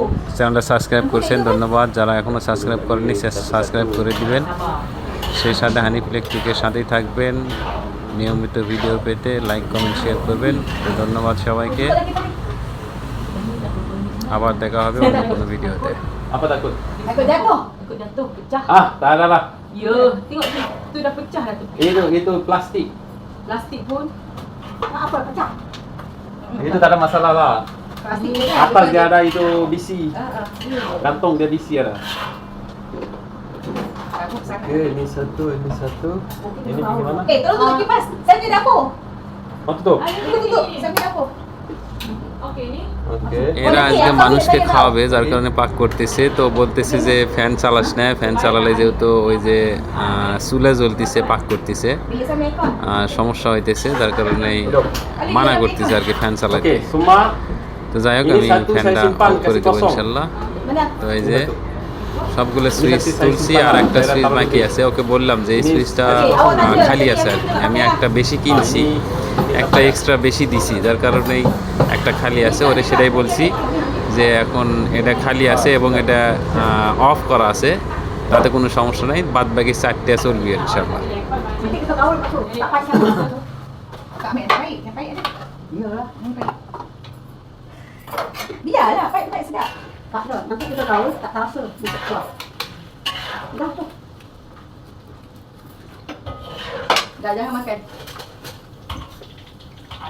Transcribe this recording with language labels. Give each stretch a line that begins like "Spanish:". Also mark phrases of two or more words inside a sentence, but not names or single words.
Bangla: চ্যানেলটা সাবস্ক্রাইব করছেন ধন্যবাদ, যারা এখনও সাবস্ক্রাইব করেনি সাবস্ক্রাইব করে দিবেন। সেই সাথে হানিফ ইলেকট্রিকের সাথেই থাকবেন, নিয়মিত ভিডিও পেতে লাইক কমেন্ট শেয়ার করবেন। তো ধন্যবাদ সবাইকে, আবার দেখা হবে অন্য কোনো ভিডিওতে।
Malay: Apa takut? Takut jatuh. Takut jatuh, pecah. Ah, tak ada lah. Ya, tengok tu dah pecah dah tu. Itu plastik. Plastik pun. Apa pecah? Itu tak ada masalah lah. Plastik ni kan. Atas dia ada itu bisi. Ha. Kantong dia bisi ada. Bagus sangat. Okey, ini satu. Ini bagaimana? Tolong tutup kipas. Saya pergi dapur. Oh, tutup. Tutup. Saya pergi dapur. Okey ni. Okey.
Bangla: এরা আজকে মানুষকে খাওয়াবে, যার কারণে পাক করতেছে। তো বলতেছে যে ফ্যান চালাস না, ফ্যান চালালে যেহেতু ওই যে চুলা জ্বলতেছে, পাক করতেছে,
Malay: Bila saya mekon.
Bangla: সমস্যা হইতেছে, যার কারণে মানা করতেছে আর কি ফ্যান চালাতে।
Malay: Okey, semua
Bangla: তো যাই হোক
Malay: ini
Bangla: আমি
Malay: satu saya
Bangla: ফ্যানটা
Malay: simpan
Bangla: অফ করে
Malay: kasih
Bangla: দেবো
Malay: kosong. ইনশাল্লাহ। Mana?
Bangla: তো এই যে সবগুলো সুইচ তুলছি আর একটা সুইচ বাকি আছে। ওকে বললাম যে এই সুইচটা খালি আছে আর কি, আমি একটা বেশি কিনছি, একটা এক্সট্রা বেশি দিছি, যার কারণেই একটা খালি আছে। ওরে সেটাই বলছি যে এখন এটা খালি আছে এবং এটা অফ করা আছে, তাতে কোনো সমস্যা নাই, বাদ বাকি 4টে চলবে ইনশাল্লাহ।
Malay: Nanti kita kawal masuk. Tak payah masuk. Kak ambil yang baik. Yang baik ada. Iyalah, yang baik. Biarlah, baik sedap. Tak ada. Nanti kita kawal tak terasa. Kita keluar. Dah tu. Dah, jangan makan.